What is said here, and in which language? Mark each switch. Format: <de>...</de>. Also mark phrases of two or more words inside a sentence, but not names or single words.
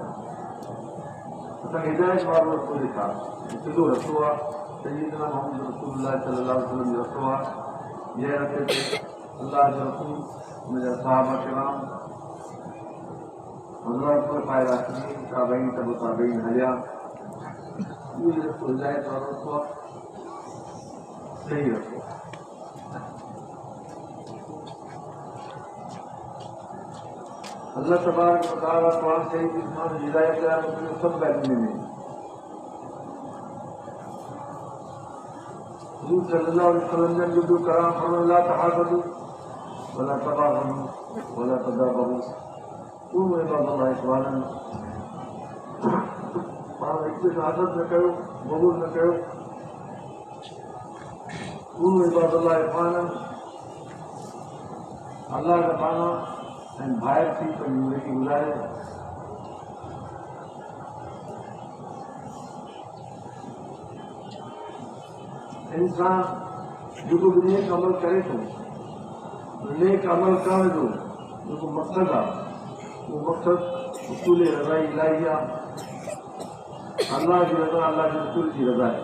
<sd>असांखे हिदायत वारो रस्तो ॾेखार, सिधो रस्तो आहे सय्यदना मोहम्मद रसूलुल्लाह</sd> <ar>صلى الله عليه وسلم</ar> <sd>जो रस्तो आहे। जंहिं रस्ते ते अल्लाह जो रसूल उनजा सहाबा किराम हज़रत पाए राशिदीन ताबईन तबो ताबईन हलिया, इहो रस्तो हिदायत वारो रस्तो आहे, सही रस्तो।</sd> <ar>الله تبارك وتعالى</ar> <sd>कुरान शरीफ में इंसान हिदायत लाइ मुख्तलिफ़ सब बैतूं में हुज़ूर</sd> <ar>صلى الله عليه وسلم</ar> <sd>जन जो कलाम फरमायो</sd> <ar>لا تحاسدوا ولا تباغضوا ولا تدابروا كونوا عباد الله إخوانا.</ar> <sd>पाण हिक ॿिए सां हसद न कयो, बग़ुज़ न कयो।</sd> <ar>كونوا عباد الله إخوانا,</ar> <sd>अल्लाह जा पाना ऐं भाइर थी पंहिंजी ज़िंदगी गुज़ारे। इंसान जेको बि नेक अमल करे थो, नेक अमल करण जो जेको मक़सदु आहे उहो मक़सदु उसूल रज़ा इलाही आहे, अल्लाह जी रज़ा, अल्लाह जे रसूल जी रज़ा आहे।</sd>